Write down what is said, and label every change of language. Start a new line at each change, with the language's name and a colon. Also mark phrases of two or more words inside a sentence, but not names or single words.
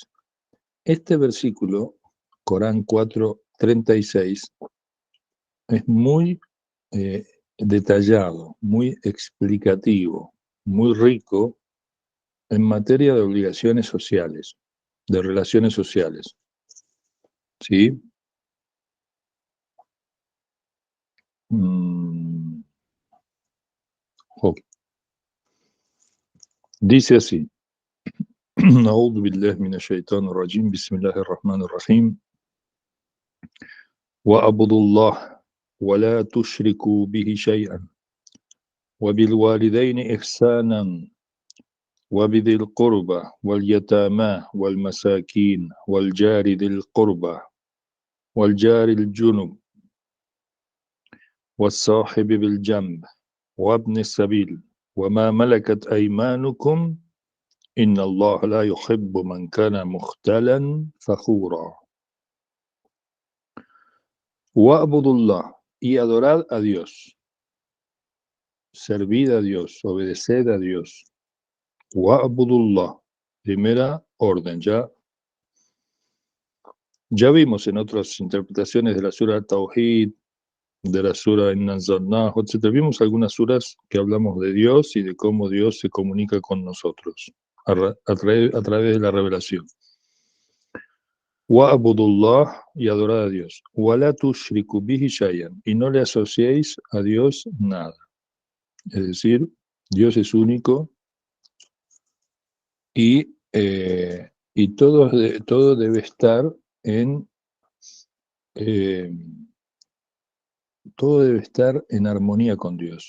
Spanish: Este versículo, Corán 4, 36, es muy detallado, muy explicativo, muy rico en materia de obligaciones sociales, de relaciones sociales. ¿Sí? Dice así:
Arabic: أعوذ بالله من الشيطان الرجيم بسم الله الرحمن الرحيم وأعبدوا الله ولا تشركوا به شيئا وبالوالدين إحسانا وبذي القربى واليتامى والمساكين والجار ذي القربى والجار الجنب والصاحب بالجنب وابن السبيل وما ملكت أيمانكم إن الله لا يحب من كان مختالا فخورا. وَاعْبُدُوا اللَّهَ,
Spanish: y adorad a Dios, servid a Dios, obedeced a Dios.
Arabic: وَاعْبُدُوا اللَّهَ,
Spanish: primera orden. Ya vimos en otras interpretaciones de la sura Tawhid, de la sura Inna Anzalnahu, etc. Vimos algunas suras que hablamos de Dios y de cómo Dios se comunica con nosotros a través de la revelación. Wa'budullah, y adorad a Dios.
Arabic: ولا تشركوا به شيئا,
Spanish: y no le asociéis a Dios nada. Es decir, Dios es único y todo debe estar en armonía con Dios.